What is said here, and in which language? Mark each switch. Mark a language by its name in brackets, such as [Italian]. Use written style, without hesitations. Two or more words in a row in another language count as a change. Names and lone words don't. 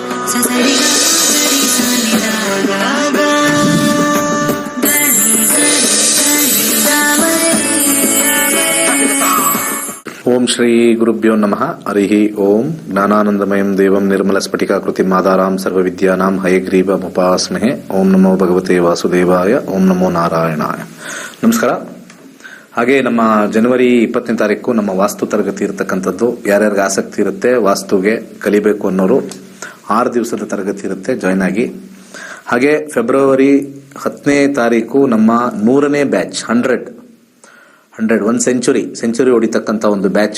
[Sanskrit] ಓಂ ಶ್ರೀ ಗುರುಭ್ಯೋ ನಮಃ. ಹರಿ ಓಂ. ಜ್ಞಾನಾನಂದಮಯಂ ದೇವಂ ನಿರ್ಮಲಸ್ಫಟಿಕಾಕೃತಿಂ ಆಧಾರಾಂ ಸರ್ವವಿದ್ಯಾನಾಂ ಹಯಗ್ರೀವಮುಪಾಸ್ಮಹೇ. ಓಂ ನಮೋ ಭಗವತೆ ವಾಸುದೇವಾಯ. ಓಂ ನಮೋ ನಾರಾಯಣಾಯ. [Kannada] ನಮಸ್ಕಾರ. ಹಾಗೆ ನಮ್ಮ ಜನವರಿ 20ನೇ ತಾರೀಕು ನಮ್ಮ ವಾಸ್ತು ತರಗತಿ ಇರತಕ್ಕಂಥದ್ದು. ಯಾರ್ಯಾರಿಗೆ ಆಸಕ್ತಿ ಇರುತ್ತೆ ವಾಸ್ತುಗೆ ಕಲಿಬೇಕು ಅನ್ನೋರು 6 ದಿವಸದ ತರಗತಿ ಇರುತ್ತೆ, ಜಾಯ್ನ್ ಆಗಿ. ಹಾಗೆ ಫೆಬ್ರವರಿ 10ನೇ ತಾರೀಕು ನಮ್ಮ 100ನೇ ಬ್ಯಾಚ್ 100 ಸೆಂಚುರಿ ಹೊಡಿತಕ್ಕಂಥ ಒಂದು ಬ್ಯಾಚು.